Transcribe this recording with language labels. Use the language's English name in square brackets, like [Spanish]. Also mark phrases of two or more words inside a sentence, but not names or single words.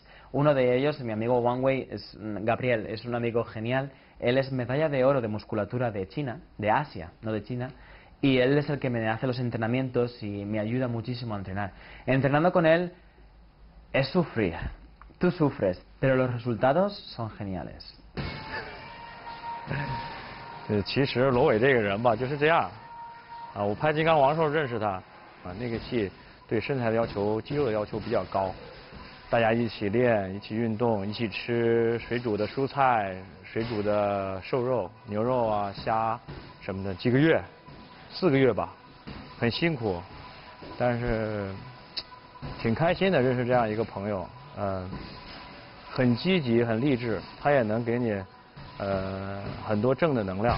[Spanish] Uno de ellos, mi amigo Wang Wei, es Gabriel, es un amigo genial. Él es medalla de oro de musculatura de China, de Asia, no de China. Y él es el que me hace los entrenamientos y me ayuda muchísimo a entrenar. Entrenando con él es sufrir, tú sufres, pero los resultados son geniales. [Chinese] 其实罗伟这个人吧就是这样，我拍《金刚王》时候认识他，那个戏对身材的要求、肌肉的要求比较高，大家一起练、一起运动、一起吃水煮的蔬菜、水煮的瘦肉、牛肉啊、虾什么的，几个月，4个月吧，很辛苦，但是挺开心的，认识这样一个朋友，很积极、很励志，他也能给你很多正的能量。